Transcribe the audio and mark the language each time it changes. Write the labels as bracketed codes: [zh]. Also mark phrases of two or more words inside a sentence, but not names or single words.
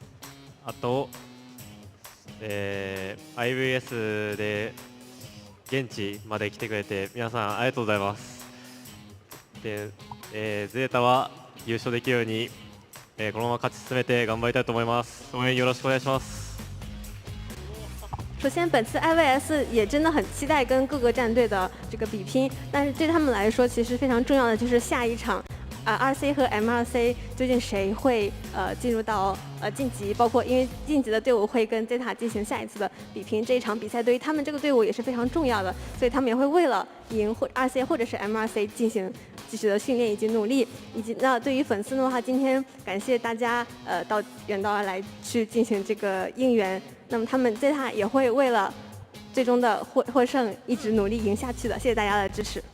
[ja] あと、IVS で現地まで来てくれて皆さんありがとうございます。で、ZETA は優勝できるように、このまま勝ち進めて頑張りたいと思います。応援よろしくお願いします。 [zh] 首先，本次 IVS 也真的很期待跟各个战队的这个比拼，但是对他们来说，其实非常重要的就是下一场，RC 和 MRC 究竟谁会进入到晋级，包括因为晋级的队伍会跟 ZETA 进行下一次的比拼，这一场比赛对于他们这个队伍也是非常重要的，所以他们也会为了赢RC 或者是 MRC 进行继续的训练以及努力，以及对于粉丝的话，今天感谢大家远道而来去进行这个应援，那么他们 ZETA 也会为了最终的获胜一直努力赢下去的，谢谢大家的支持。